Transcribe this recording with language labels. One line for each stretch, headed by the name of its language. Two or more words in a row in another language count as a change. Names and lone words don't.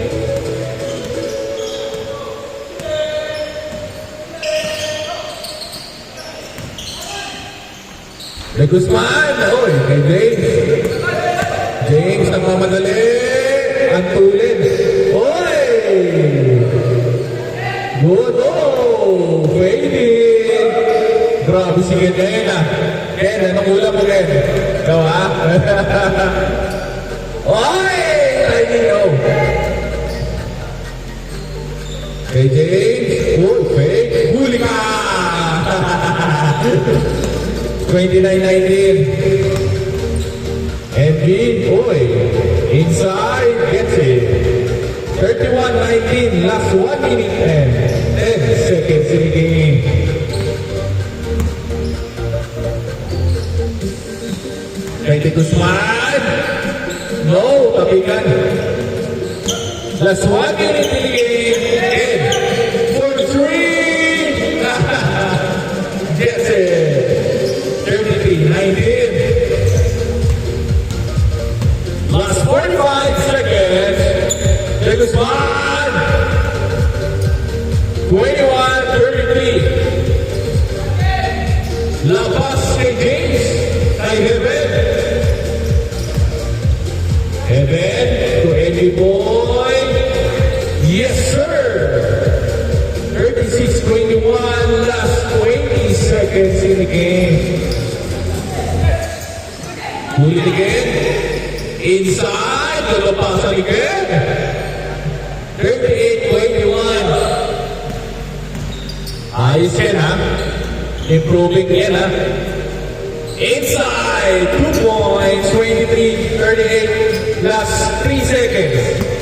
Filipino: De Guzman, oy, kay James. James, nagmamadali. Ang tulid. Oy! Good, oh! Fading. Grabe si Ken, ah. Ken, anong ulam mo, Ken? Ikaw, ha? Oy! Tiny, oh. Kay James. Oh, fake. Huli ka! 29-19. NB, oy,
English: inside, gets it. 31-19, last 1 minute and 10 seconds in the game.
Filipino: Kay De Guzman. No, tapikan.
English: Last 1 minute in the game. And for 3. Gets it. 33-19. Last 45 seconds. De Guzman. 21-33.
Filipino: Labas kay James. Kay Heaven. Heaven to Eddie Boy.
English: Yes, sir. 36-21. Last 20 seconds in the game.
Filipino: Huli again. Inside. Lalapasan again. 38-21. Ayos yan ha. Improving yan ha.
English: Inside, 2 points, 23-38, last 3 seconds.